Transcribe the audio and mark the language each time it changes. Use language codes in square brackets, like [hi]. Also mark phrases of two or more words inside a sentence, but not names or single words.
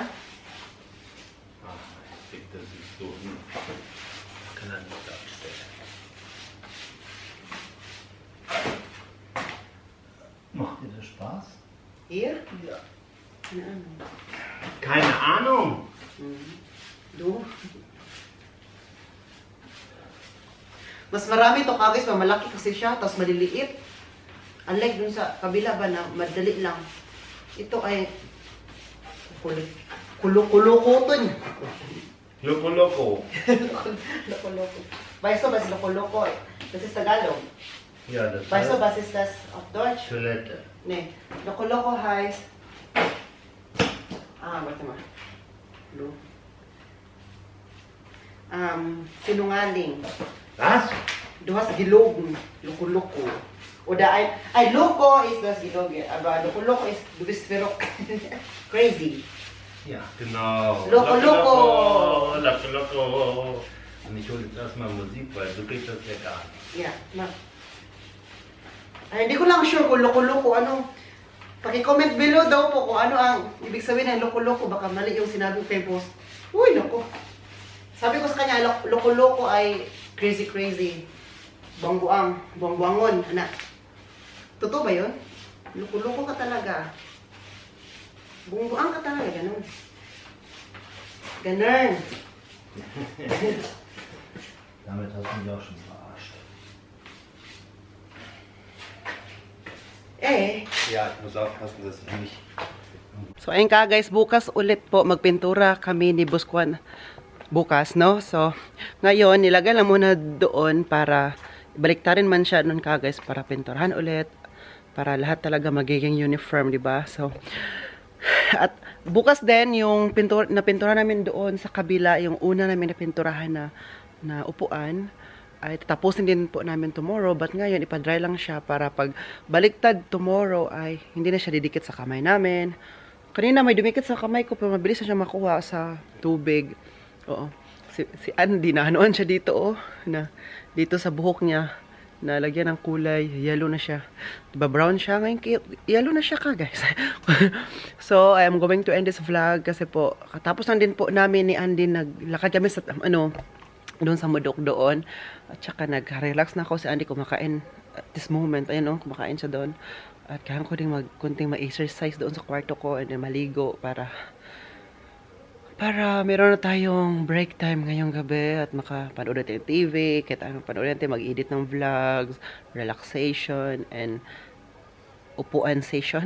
[de] Ah, ich krieg das nicht so hin. Kann er nicht darstellen. Macht dir das Spaß? Hier? Ja. Keine Ahnung. Keine Ahnung. Do? [tl] Mas marami to kagis, malaki kasi siya, tapos maliliit. Unlike dun sa kabila ba na madali lang. Ito ay kulo-kulo-kuton. Loko-loko. Loko-loko. [de] Weißt du, was Loko-loko? Das ist Tagalog. Ja, das Weißt du, heißt was ist das auf Deutsch? Toilette. Nee. Loko-loko heißt... warte mal. [tl] Lo. Sinungaling. [de] Was? Du hast gelogen. Loko-loko. Oder ein Loko ist du hast gelogen, aber Loko-loko ist du bist verrückt. [en] Crazy. [de] Ja, genau. Loko-loko. Loko-loko. Und ich hole jetzt erstmal Musik, weil so geht das ja gar nicht. [en] Yeah, [tl] ma. Ay, hindi ko lang sure kung loko-loko ano. Paki-comment below daw po kung ano ang ibig sabihin ng loko-loko. Baka mali yung sinabing post. Uy, loko. Sabi ko sa kanya, loko-loko ay crazy-crazy. Buang-buang. Buang-buangon, anak. Totoo ba yun? Loko-loko ka talaga. Buang-buang ka talaga, ganun. Ganun. [de] Damit hast du mich auch schon verarscht. Ja, ich muss aufpassen, dass ich nicht... [tl] So ayun ka guys, bukas ulit po magpintura kami ni Buskwan. Bukas, no? So, ngayon, nilagay lang muna doon para baliktarin man siya noon ka guys para pinturahan ulit. Para lahat talaga magiging uniform, di ba? So, at bukas din yung napinturahan namin doon sa kabila, yung una namin napinturahan na upuan, ay tatapusin din po namin tomorrow. But ngayon, ipadry lang siya para pag baliktad tomorrow ay hindi na siya didikit sa kamay namin. Kanina may dumikit sa kamay ko pero mabilis na siya makuha sa tubig. Oo. Si Andy, naanoan siya dito, na dito sa buhok niya. Nalagyan ng kulay, yellow na siya. Diba brown siya? Ngayon, yellow na siya ka, guys. So, [en] I am going to end this vlog [tl] kasi po, katapos lang din po namin ni Andy, naglakad kami sa, doon sa Mudok doon. At saka nag-relax na ako si Andy kumakain [en] at this moment. [tl] Ayun, kumakain siya doon. At kaya ko din kunting ma-exercise doon sa kwarto ko and then maligo para meron na tayong [en] break time [tl] ngayong gabi at makapanood natin yung TV, kahit anong panood natin, mag-edit ng vlogs, relaxation, and upuan session.